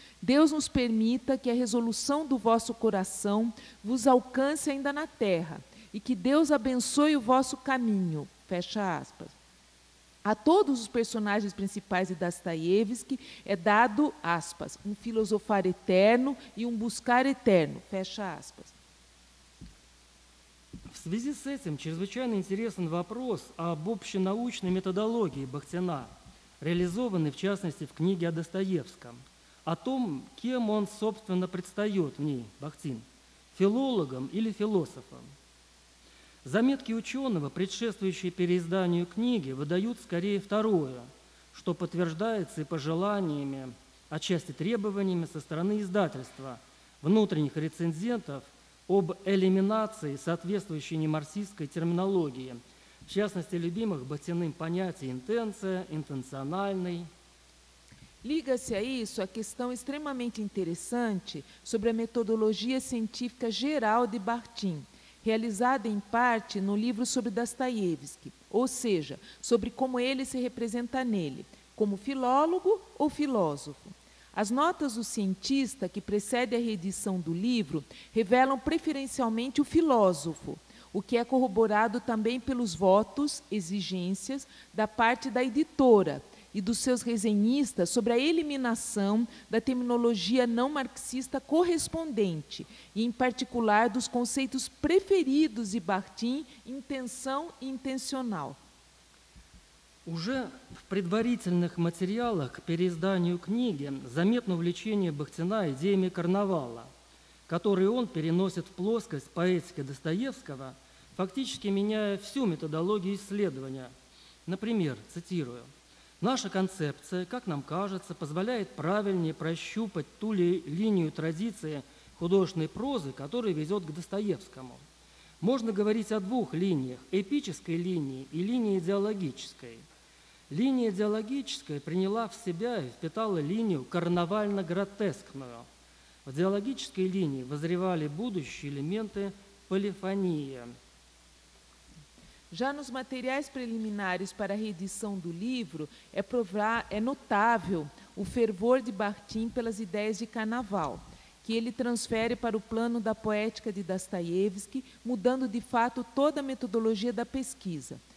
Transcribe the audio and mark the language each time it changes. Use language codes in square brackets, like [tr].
[pt] Deus nos permita que a resolução do vosso coração vos alcance ainda na terra, e que Deus abençoe o vosso caminho. Fecha aspas. A todos os personagens principais de Dostoiévski é dado, aspas, um filosofar eterno e um buscar eterno. Fecha aspas. [ru] В связи с этим чрезвычайно интересен вопрос об общенаучной методологии Бахтина, реализованной, в частности, в книге о Достоевском, о том, кем он, собственно, предстает в ней, Бахтин, филологом или философом. Заметки ученого, предшествующие переизданию книги, выдают скорее второе, что подтверждается и пожеланиями, отчасти требованиями со стороны издательства, внутренних рецензентов об элиминации соответствующей немарксистской терминологии, в частности, любимых Бахтиным понятий интенция, интенциональный. [pt] Liga-se a isso a questão extremamente interessante sobre a metodologia científica geral de Bakhtin, realizada em parte no livro sobre Dostoiévski, ou seja, sobre como ele se representa nele, como filólogo ou filósofo. As notas do cientista que precede a reedição do livro revelam preferencialmente o filósofo, o que é corroborado também pelos votos, exigências da parte da editora e dos seus resenhistas sobre a eliminação da terminologia não marxista correspondente, e em particular dos conceitos preferidos de Bakhtin, intenção e intencional. [ru] Уже в предварительных материалах к переизданию книги заметно увлечение Бахтина идеями карнавала, которые он переносит в плоскость поэтики Достоевского, фактически меняя всю методологию исследования. Например, цитирую, «Наша концепция, как нам кажется, позволяет правильнее прощупать ту линию традиции художественной прозы, которая ведет к Достоевскому. Можно говорить о двух линиях – эпической линии и линии идеологической. Линия идеологическая приняла в себя и впитала линию карнавально-гротескную. В идеологической линии возревали будущие элементы полифонии». [pt] Já nos materiais preliminares para a reedição do livro, é notável o fervor de Bakhtin pelas ideias de carnaval, que ele transfere para o plano da poética de Dostoiévski, mudando de fato toda a metodologia da pesquisa.